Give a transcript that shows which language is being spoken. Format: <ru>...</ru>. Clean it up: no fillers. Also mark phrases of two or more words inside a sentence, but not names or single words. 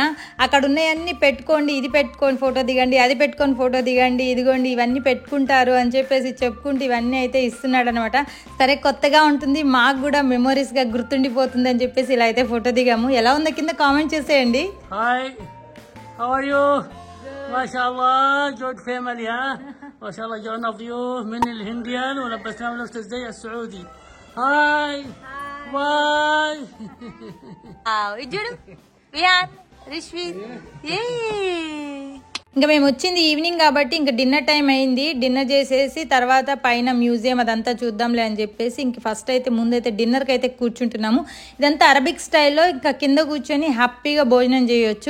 <te>అక్కడ ఉన్నాయన్నీ పెట్టుకోండి, ఇది పెట్టుకొని ఫోటో దిగండి, అది పెట్టుకొని ఫోటో దిగండి, ఇదిగోండి ఇవన్నీ పెట్టుకుంటారు అని చెప్పేసి చెప్పుకుంటూ ఇవన్నీ అయితే ఇస్తున్నాడు అనమాట. సరే కొత్తగా ఉంటుంది, మాకు కూడా మెమోరీస్గా గుర్తుండిపోతుంది అని చెప్పేసి ఇలా అయితే ఫోటో దిగాము. ఎలా ఉందో కింద కామెంట్ చేసేయండి.</te> <en>Hi, how are you?</en> <ar>ما شاء الله,</ar> <en>good family</en> <ar>ها ما شاء الله جانا ضيوف من الهنديان ولبسناهم نفس الزي السعودي.</ar> <en>Hi bye.</en> <te>చూడు వియాన్ రిష్వీత్. ఇంకా మేము వచ్చింది ఈవినింగ్ కాబట్టి ఇంకా</te> <en>dinner time</en> <te>అయింది. డిన్నర్ చేసేసి తర్వాత పైన మ్యూజియం అదంతా చూద్దాంలే అని చెప్పేసి ఇంక ఫస్ట్ అయితే ముందైతే డిన్నర్కి అయితే కూర్చుంటున్నాము. ఇదంతా అరబిక్ స్టైల్లో ఇంకా కింద కూర్చొని హ్యాపీగా భోజనం చేయొచ్చు.</te>